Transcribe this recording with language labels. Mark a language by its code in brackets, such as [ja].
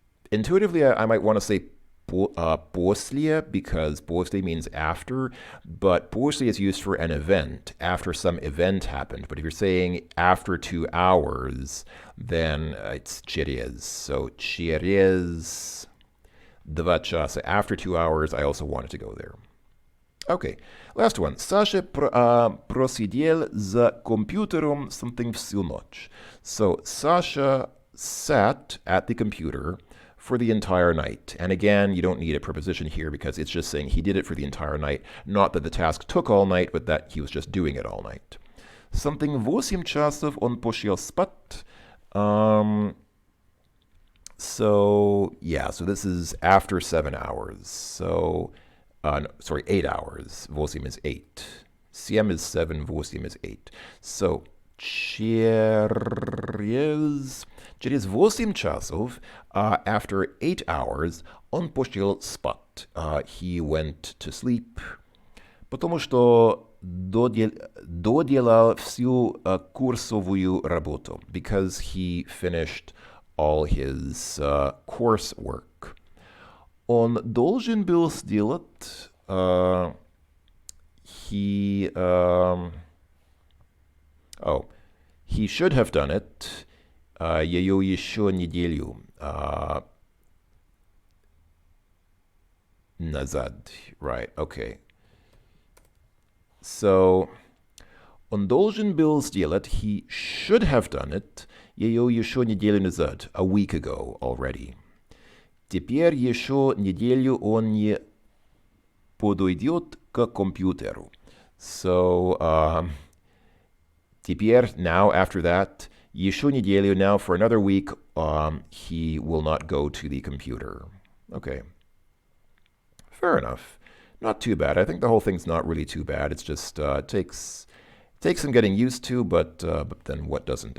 [en] Intuitively, I might want to say после, because после means after, but после is used for an event, after some event happened. But if you're saying after 2 hours, then it's через. [ru] So через 2 часа. [en] After 2 hours, I also wanted to go there. Okay, last one. [ru] Саша просидел за компьютером something всю ночь. [en] So Sasha sat at the computer for the entire night. And again, you don't need a preposition here because it's just saying he did it for the entire night. Not that the task took all night, but that he was just doing it all night. [ru] Something 8 часов он пошел спать. [en] So, yeah, so this is after 7 hours. So, no, sorry, 8 hours. 8 is 8. 7 is 7, 8 is 8. [ru] So, через 8 часов, [en] after 8 hours, [ru] он пошел спать. [en] He went to sleep. [ru] Потому что доделал всю курсовую работу. [en] Because he finished all his coursework. [ru] Он должен был сделать [en] he should have done it [ru] ее еще неделю назад. [en] Right, okay. So, [ru] он должен был сделать, [en] he should have done it, [ru] ее еще неделю назад, [en] a week ago already. [ru] Теперь еще неделю он не подойдет к компьютеру. [en] So, теперь, now, after that, [ru] еще неделю, [en] now for another week, he will not go to the computer. Okay. Fair enough. Not too bad. I think the whole thing's not really too bad. It's just takes some getting used to, but then what doesn't?